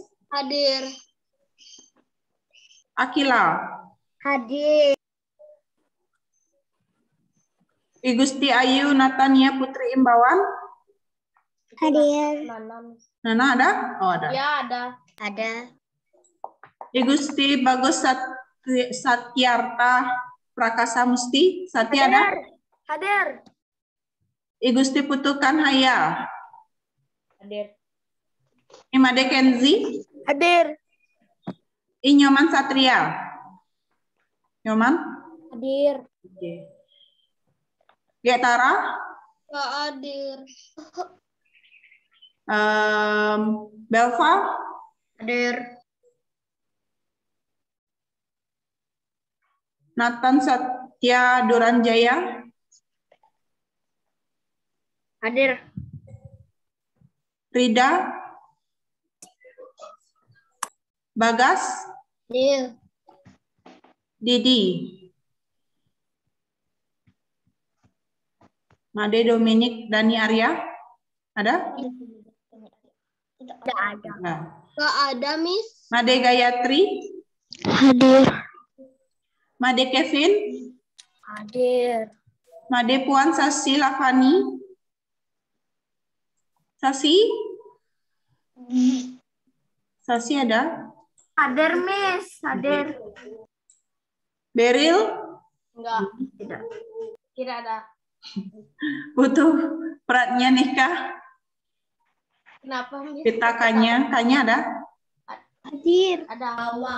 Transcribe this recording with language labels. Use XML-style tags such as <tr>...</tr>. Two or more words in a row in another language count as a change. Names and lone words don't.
<id>Hadir. Akila? Hadir. Igusti Ayu Natania Putri Imbawan? Hadir. Nana ada? Oh ada. Ya, ada. Igusti Bagus Satyarta Prakasa Musti? Satya ada? Hadir. Igusti Putukan Haya? Hadir. Imade Kenzi? Hadir. Inyoman Satria? Nyoman? Hadir. Oke. Getara? Nggak hadir. Belva? Hadir. Nathan Satya Duranjaya? Hadir. Rida? Bagas? Hadir. Didi? Made Dominic Dani Arya? Ada? Tidak ada. Nah. Nggak ada, Miss. Made Gayatri? Hadir. Made Kevin? Hadir. Made Puan Sasi Lavani? Sasi? Sasi ada? Hadir, Miss. Hadir. Beril? Enggak. Tidak. Tidak ada. Butuh Pratnya nikah? Kenapa? Kita Kanya ada? Hadir. Ada Awang.</id>